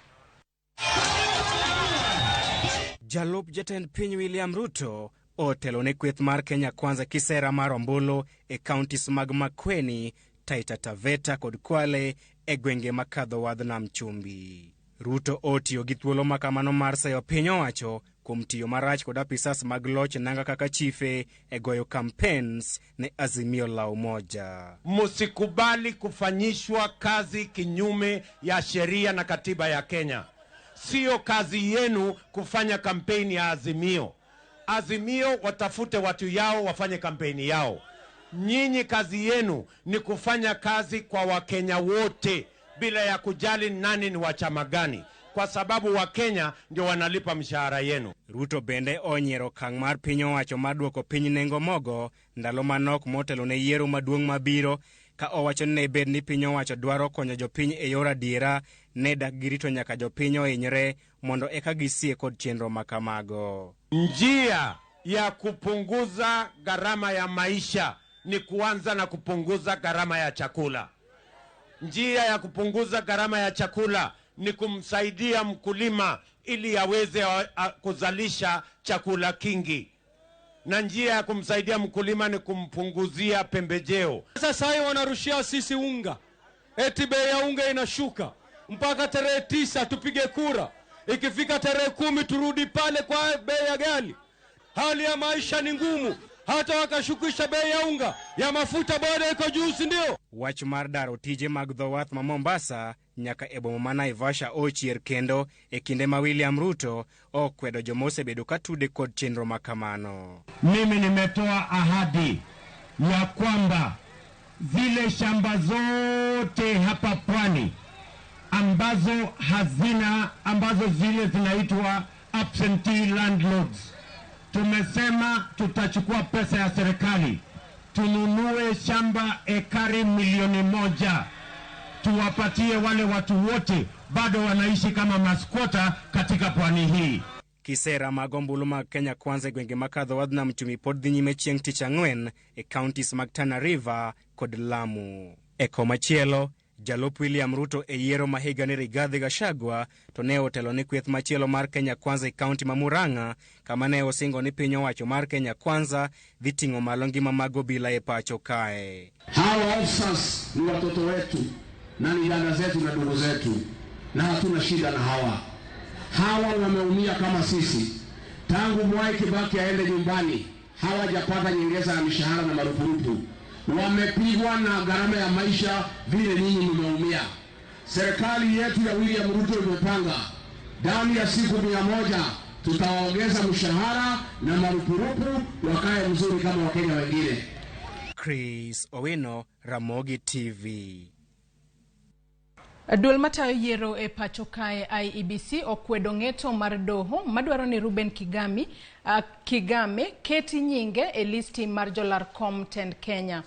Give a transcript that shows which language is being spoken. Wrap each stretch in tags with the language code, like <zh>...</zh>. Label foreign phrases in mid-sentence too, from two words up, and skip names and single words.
<luo>Jalup jatend piny William Ruto otelo ne kweth mar Kenya Kwanza kisera mar ombulu e counties mag Makueni, Taita Taveta kod Kwale e gwenge makadho wadh nam chumbi. Ruto otiyo gi thuolo makamano mar sayo piny owacho kuom tiyo marach kod apisas mag loch nanga kaka chife e goyo campaigns ne Azimio la Umoja.</luo> <sw>Musikubali kufanyishwa kazi kinyume ya sheria na katiba ya Kenya. Sio kazi yenu kufanya kampeni ya Azimio. Azimio watafute watu yao wafanye kampeni yao. Nyinyi kazi yenu ni kufanya kazi kwa Wakenya wote bila ya kujali nani ni wa chama gani, kwa sababu Wakenya ndio wanalipa mshahara yenu.</sw> <luo>Ruto bende onyiero kang' mar piny owacho maduoko piny nengo mogo ndalo manok motelo ne yiero maduong' mabiro ka owacho ne bed ni piny owacho dwaro konyo jopiny e yor adiera ne dak girito nyaka jopiny ohinyre mondo eka gisie kod chenro makamago.</luo> <sw>Njia ya kupunguza gharama ya maisha ni kuanza na kupunguza gharama ya chakula. Njia ya kupunguza gharama ya chakula ni kumsaidia mkulima ili aweze kuzalisha chakula kingi. Na njia ya kumsaidia mkulima ni kumpunguzia pembejeo. Sasa hivi wanarushia sisi unga. Eti bei ya unga inashuka. Mpaka tarehe 9 tupige kura. Ikifika tarehe 10 turudi pale kwa bei ya gali. Hali ya maisha ni ngumu. Hata wakashukisha bei ya unga, ya mafuta bado iko juu, si ndio?</sw> <luo>Wach mar daro tije mag dhowath ma Mombasa nyaka e boma ma Naivasha ochier kendo e kinde ma William Ruto okwedo jomosebedo katude kod chenro makamano.</luo> <sw>Mimi nimetoa ahadi ya kwamba zile shamba zote hapa pwani ambazo zile zinaitwa</sw> <en>absentee landlords,</en> <sw>tumesema tutachukua pesa ya serikali tununue shamba ekari 1,000,000 tuwapatie wale watu wote bado wanaishi kama maskwota katika pwani hii.</sw> <luo>Kisera mag ombulu mag Kenya Kwanza gwenge makadho wadna mchumi pod dhi nyime chieng' tich ang'wen e counties mag Tana River kod Lamu. E komachielo, Jalup William Ruto e yiero ma higa ni Rigathi Gachagua to ne otelo ni kweth machielo mar Kenya Kwanza e kaunti ma Murang'a, kama ne osingo ni piny owacho mar Kenya Kwanza dhi ting'o malo ngima mag obila e pacho kae.</luo> <sw>Hawa officers ni watoto wetu na ni dada zetu na ndugu zetu, na hatuna shida na hawa. Hawa wameumia kama sisi. Tangu Mwai Kibaki aende nyumbani, hawajapata nyongeza ya mishahara na marupurupu. Wamepigwa na gharama ya maisha vile nyinyi mmeumia. Serikali yetu ya William Ruto imepanga ndani ya siku 100 tutaongeza mshahara na marupurupu wakae mzuri kama Wakenya wengine. Chris Owino, Ramogi TV.</sw> <luo>Duol matayo yiero e pacho kae IEBC okwedo ng'eto mar doho madwaro ni Ruben Kigame keti nyinge e listi mar jolarkom tend Kenya.</luo>